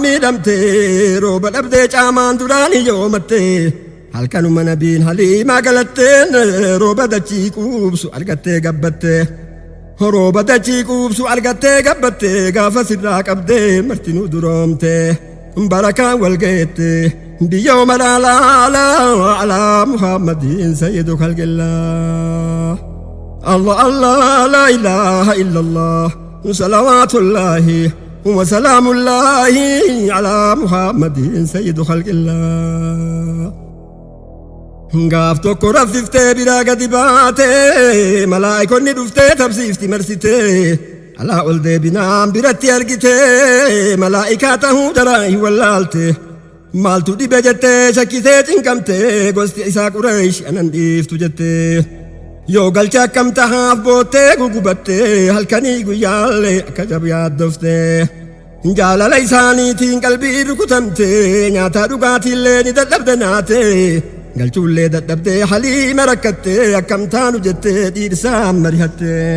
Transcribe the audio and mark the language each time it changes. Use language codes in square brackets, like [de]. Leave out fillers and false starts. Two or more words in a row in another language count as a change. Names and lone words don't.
[om] miidhamte rooba dhabdee caamaan duraan hiyyoomatte halkanuma nabiin haliimaa galatteen rooba dachii quubsu argattee gabbatte rooba dachii quubsu argattee gabbatte gaafa sirraa qabdee martinuu duroomte barakaan walgeette biyyoo malaalaala [ar] على محمد سيد خلق الله الله الله لا إله إلا الله صلوات الله وسلام الله على محمد سيد خلق الله [om] gaaf tokko raffiftee biraa gadi baate malaa'ikonni dhuftee tabsiifti marsite alaa ol deebinaan biratti argite malaa'ikaa tahuu daraa hin wallaalte maaltu dhibe jettee shakkitee cinqamte gosti isaa Qureesh anan dhiiftu jette yoo galcha akkam tahaaf boottee gugubatte halkanii guyyaallee akka jabu yaaddofte jaalala isaaniitiin qalbii rukutamte nyaataa dhugaatiillee ni dadhabde naate galchuullee dadhabdee haliima rakkatte akkam taanu jettee dhiirsaan marihatte